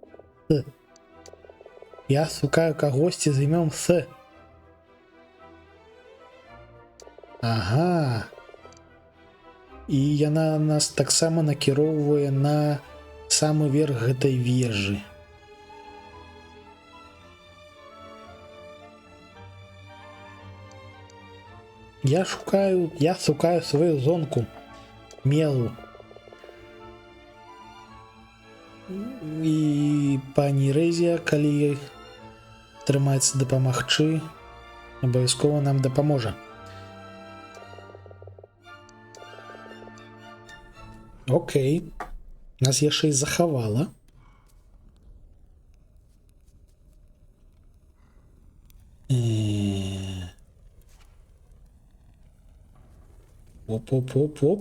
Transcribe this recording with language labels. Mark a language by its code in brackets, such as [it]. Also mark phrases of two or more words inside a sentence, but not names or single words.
[be] Я шукаю кагосьці з імем С. Ага. І яна нас таксама накіроўвае на самы верх гэтай вежы. Я шукаю свою зонку. Мелу. І пані Рэзія, калі трымаецца дапамагчы, абавязкова нам дапаможа. Окей. Нас яшчэ і захавала. Оп.